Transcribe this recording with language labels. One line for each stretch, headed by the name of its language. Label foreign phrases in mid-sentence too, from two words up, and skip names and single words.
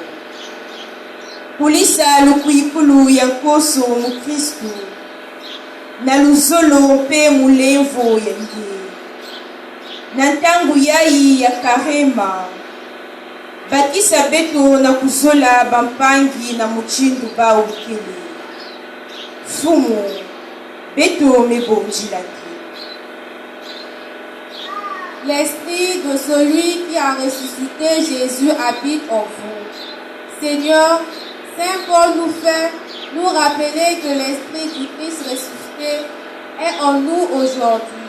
Kituba (Democratic Republic of Congo): kulisa lukuikulu ya nkoso mukristu na luzolo pe mulevo yange na ntangu yayi ya karema bakisa beto na kuzola bampangi na muchindu bawu kele fumu beto mebonjilaki.
French: L'esprit de celui qui a ressuscité Jésus habite en vous. Seigneur, Saint Paul nous fait nous rappeler que l'esprit du Christ ressuscité est en nous aujourd'hui.